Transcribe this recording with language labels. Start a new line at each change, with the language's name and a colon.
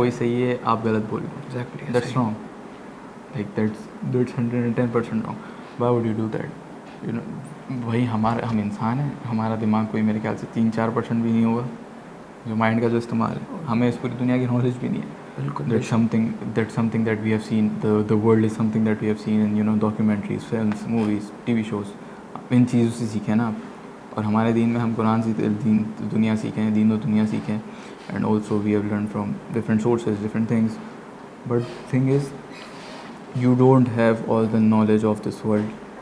Hindi: वही सही है, आप गलत बोल रहे हो। Exactly,
English: That's wrong, like that's 110% wrong. Why would you do that?
Hindi: You know भाई हम इंसान हैं, हमारा दिमाग कोई मेरे ख्याल से 3-4% भी नहीं होगा जो माइंड का जो इस्तेमाल है। हमें इस पूरी दुनिया की नॉलेज भी नहीं है। बिल्कुल।
English: That's something that we have seen. The world is something that we have seen in documentaries, films, movies, TV shows.
Hindi: इन चीज़ों से सीखे ना आप, और हमारे दीन में हम कुरान से दीन दुनिया सीखे हैं, दीन और दुनिया सीखे हैं,
English: And also we have learn from different sources different things. But thing is you don't have all the knowledge of this world.